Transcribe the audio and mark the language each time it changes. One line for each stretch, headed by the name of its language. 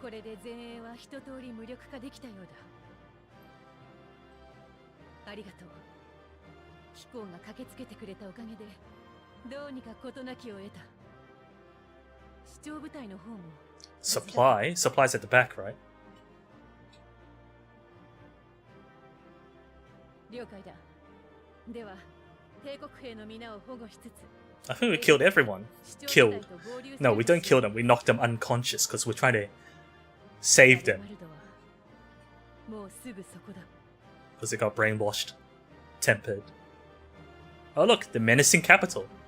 Japanese: これで前衛は一通り無力化できたようだ。ありがとう。飛行が駆けつけてくれたおかげで、どうにか事なきを得た。視聴部隊の方も。
English: Supplies at the back, right?
Japanese: 了解だ。では、帝国兵の皆を保護しつつ。
English: I think we killed everyone. Killed. No, we don't kill them. We knock them unconscious because we're trying to save them. Because they got brainwashed. Tempered. Oh look, the menacing capital.